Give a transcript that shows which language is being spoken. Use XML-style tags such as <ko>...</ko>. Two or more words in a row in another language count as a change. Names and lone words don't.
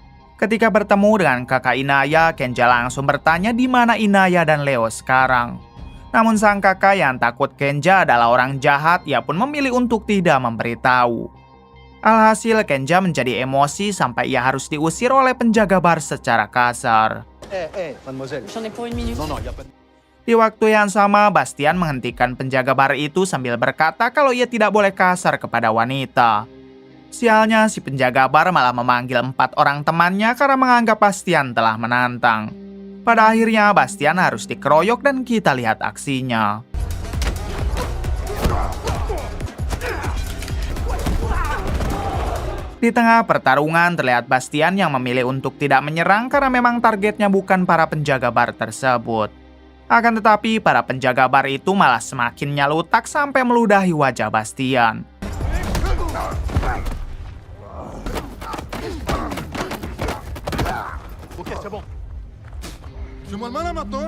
<id>Ketika bertemu dengan kakak Inaya, Kenja langsung bertanya di mana Inaya dan Leo sekarang. Namun sang kakak yang takut Kenja adalah orang jahat, ia pun memilih untuk tidak memberitahu. Alhasil Kenja menjadi emosi sampai ia harus diusir oleh penjaga bar secara kasar.</id> <fr>Mademoiselle. J'en ai pour une minute. Non, y a pas de...</fr> <id>Di waktu yang sama, Bastian menghentikan penjaga bar itu sambil berkata kalau ia tidak boleh kasar kepada wanita. Sialnya, si penjaga bar malah memanggil 4 orang temannya karena menganggap Bastian telah menantang. Pada akhirnya, Bastian harus dikeroyok dan kita lihat aksinya. Di tengah pertarungan, terlihat Bastian yang memilih untuk tidak menyerang karena memang targetnya bukan para penjaga bar tersebut. Akan tetapi, para penjaga bar itu malah semakin nyalutak sampai meludahi wajah Bastian.</id> <fr>Ok, c'est bon. Fais-moi le malin maintenant.</fr>